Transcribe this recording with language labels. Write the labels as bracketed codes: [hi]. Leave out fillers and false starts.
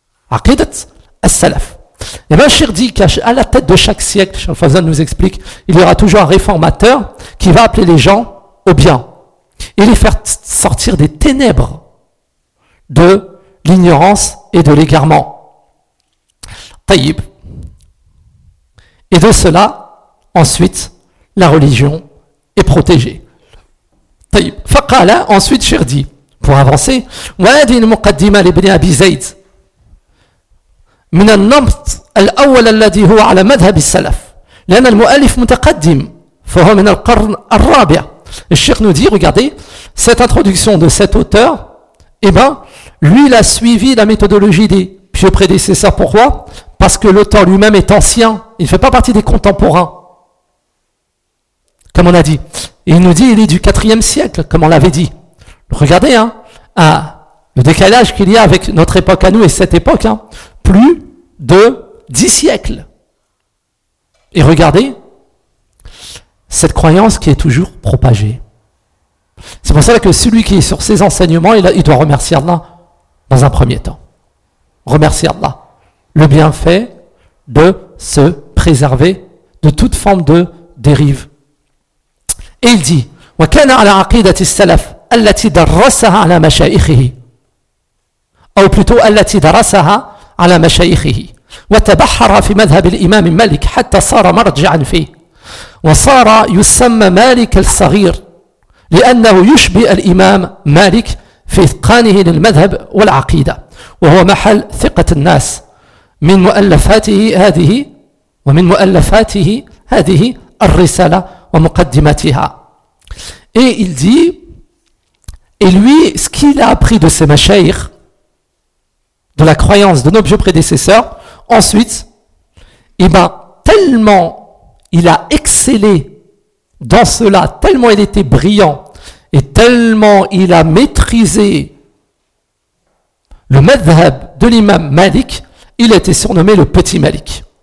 [fr] Aqidat al-salaf. Et bien, Cheikh dit qu'à la tête de chaque siècle, Cheikh Fazan nous explique, il y aura toujours un réformateur qui va appeler les gens au bien et les faire sortir des ténèbres de l'ignorance et de l'égarement. Taïb. Et de cela, ensuite, la religion est protégée. Taïb. Faqala, ensuite, Cheikh dit, pour avancer, [ar] وَاَدِينُ مُقَدِّمَ لِبْنِ أَبِي زَيْدِ مِنَ النَّمْطِ الْأَوَّلَ الَّذِي هُوَ عَلَى مَذْهَبِ السَّلَفِ لِأَنَ الْمُؤَلِفِ مُتَقَدِّمِ فَهُوَ مِنَ الْقَرْنِ الرَّابِعِ. [fr] Le Cheikh nous dit, regardez, cette introduction de cet auteur, Eh bien, lui, il a suivi la méthodologie des pieux prédécesseurs. Pourquoi ? Parce que le temps lui-même est ancien. Il ne fait pas partie des contemporains. Comme on a dit. Et il nous dit, il est du 4e siècle, comme on l'avait dit. Regardez, hein, à le décalage qu'il y a avec notre époque à nous et cette époque, hein, plus de 10 siècles. Et regardez cette croyance qui est toujours propagée. C'est pour ça que celui qui est sur ses enseignements, il doit remercier Allah dans un premier temps. Remercier Allah. Le bienfait de se préserver de toute forme de dérive. Et il dit, [ar] وَكَانَ عَلَىٰ عَقِيدَةِ السَّلَفِ أَلَّتِي دَرَّسَهَا عَلَىٰ مَشَائِخِهِ أو [fr] plutôt, [ar] أَلَّتِي دَرَّسَهَا عَلَىٰ مَشَائِخِهِ وَتَبَحَّرَ فِي مَذْهَبِ الْإِمَامِ مَلِكِ حَتَّى صَارَ مَرْجِعًا فِيهِ وَصَارَ يُسَّمَّ مَالِكَ الصَّغِيرِ لأنه يشبه الإمام مالك في إتقانه للمذهب والعقيدة وهو محل ثقة الناس من مؤلفاته هذه ومن مؤلفاته هذه الرسالة ومقدمتها. [fr] Et il dit, et lui, ce qu'il a appris de ses mashayikh, de la croyance de nos vieux prédécesseurs, ensuite, et ben, tellement il a excellé dans cela, tellement il était brillant, et tellement il a maîtrisé le madhhab de l'imam Malik, il a été surnommé le petit Malik.